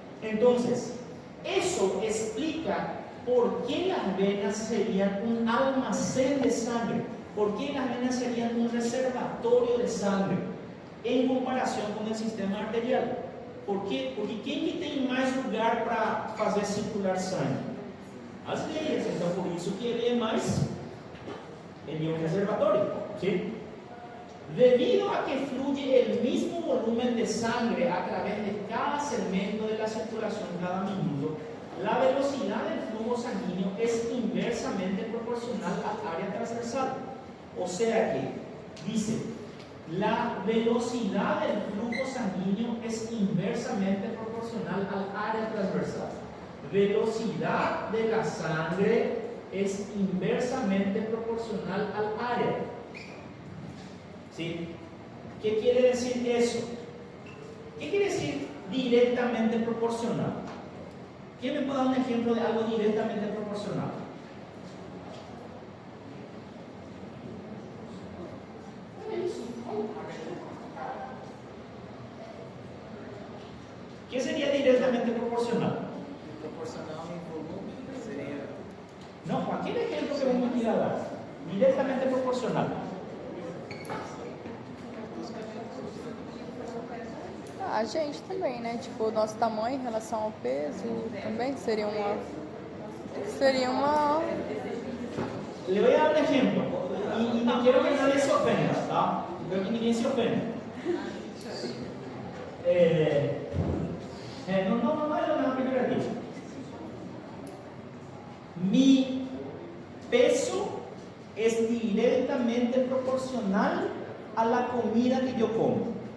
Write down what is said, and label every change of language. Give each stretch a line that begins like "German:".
Spanish: Entonces, eso explica por qué las venas serían un almacén de sangre, por qué las venas serían un reservatorio de sangre en comparación con el sistema arterial. ¿Por qué? Porque ¿quién tiene más lugar para hacer circular sangre?
Portuguese: As veias. Então, por isso que ele é mais, ele é um reservatório, ¿sí?
Spanish: Debido a que fluye el mismo volumen de sangre a través de cada segmento de la circulación cada minuto, la velocidad del flujo sanguíneo es inversamente proporcional al área transversal. O sea que, dice, la velocidad del flujo sanguíneo es inversamente proporcional al área transversal. Velocidad de la sangre es inversamente proporcional al área. ¿Sí? ¿Qué quiere decir eso? ¿Qué quiere decir directamente proporcional? ¿Quién me puede dar un ejemplo de algo directamente proporcional? ¿Qué sería directamente proporcional?
Portuguese: Proporcional em volume seria aquele
Spanish: ejemplo que vamos a dar, directamente proporcional.
Portuguese: A gente também, né? Tipo, o nosso tamanho em relação ao peso também seria uma.
Spanish: Le voy a dar un ejemplo y no quiero que nadie se ofenda, ¿tá? No quiero que
Portuguese: ninguém
Spanish: se ofenda. No es nada peyorativo. Mi peso es directamente proporcional a la comida que yo como.